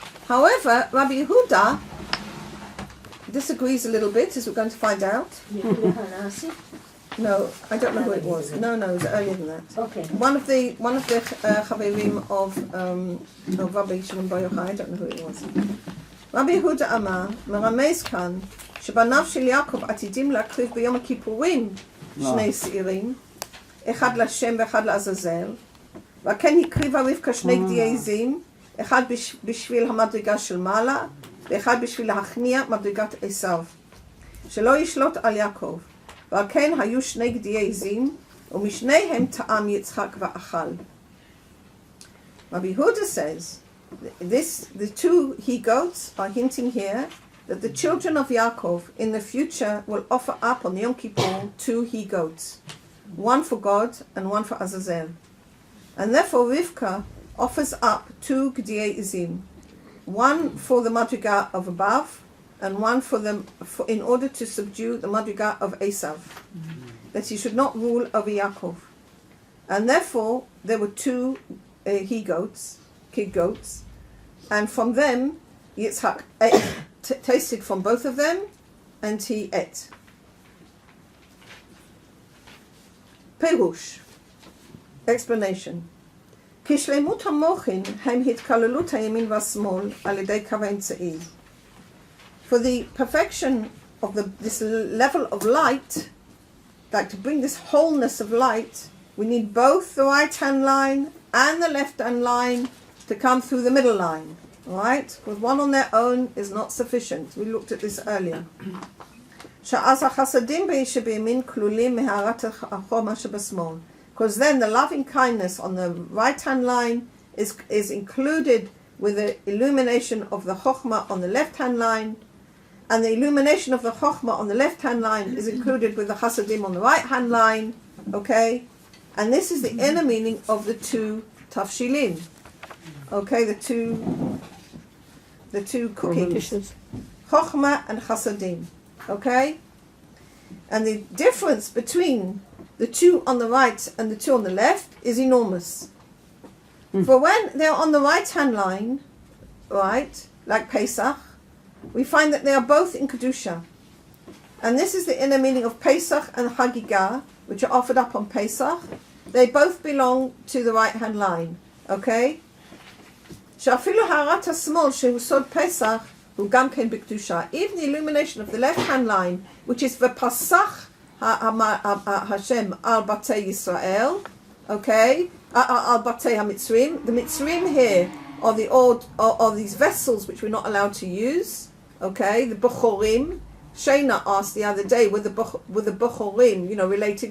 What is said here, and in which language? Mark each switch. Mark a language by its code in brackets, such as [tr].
[en] However, Rabbi Yehuda disagrees a little bit, as we're going to find out. No, I don't know who it was. No, it was earlier than that. Okay. One of the Chaverim of Rabbi Shimon Bar Yochai, I don't know who it was. [he] Rabbi Yehuda Amar, מרמז כאן, שבניו של יעקב עתידים להקריב ביום הכיפורים שני שעירים, אחד לשם ואחד לעזאזל, וכן הקריבה רבקה 2 גדיי עזים, אחד בשביל המדרגה של מעלה, ואחד בשביל להכניע מדרגת עשיו, שלא ישלוט על יעקב. ועל כן היו 2 גדיי עזים, ומשניהם טעם יצחק ואכל. [en] Rabbi Yehuda says, the 2 he-goats are hinting here that the children of Yaakov in the future will offer up on Yom Kippur 2 he-goats, one for God and one for Azazel. And therefore Rivkah offers up 2 [he] gdiei izim, [en] one for the madriga of above, and one in order to subdue the madriga of Esav, that he should not rule over Yaakov. And therefore there were 2 he-goats, kid goats, and from them Yitzhak tasted from both of them, and he ate. Perush, explanation. [he] כשלמות המוחין הם התקללות הימין והשמאל על ידי קו האמצעי. [en] For the perfection of this level of light, like to bring this wholeness of light, we need both the right-hand line and the left-hand line to come through the middle line. Right? Because one on their own is not sufficient. We looked at this earlier. [he] שאז החסדים שבימין כלולים מהארת החומה שבשמאל. [en] Because then the loving kindness on the right-hand line is included with the illumination of the chokhmah on the left-hand line, and the illumination of the chokhmah on the left-hand line is included with the chasadim on the right-hand line. Okay? And this is the inner meaning of the 2 tafshilin. Okay, the two cooking dishes, chokhmah and chasadim. Okay, and the difference between the 2 on the right and the 2 on the left is enormous. For when they're on the right-hand line, right, like Pesach, we find that they are both in kedusha, and this is the inner meaning of Pesach and Hagigah, which are offered up on Pesach. They both belong to the right-hand line. Okay. [he] שאפילו הארת השמאל שהוא סוד פסח הוא גם כן בקדושה. [en] Even the illumination of the left-hand line, which is [he] ופסח השם על בתי ישראל, [en] okay, [he] על בתי המצרים. [en] The Mitzrim here are the old are these vessels which we're not allowed to use. Okay, the Bechorim. Shayna asked the other day, were the Bechorim, related?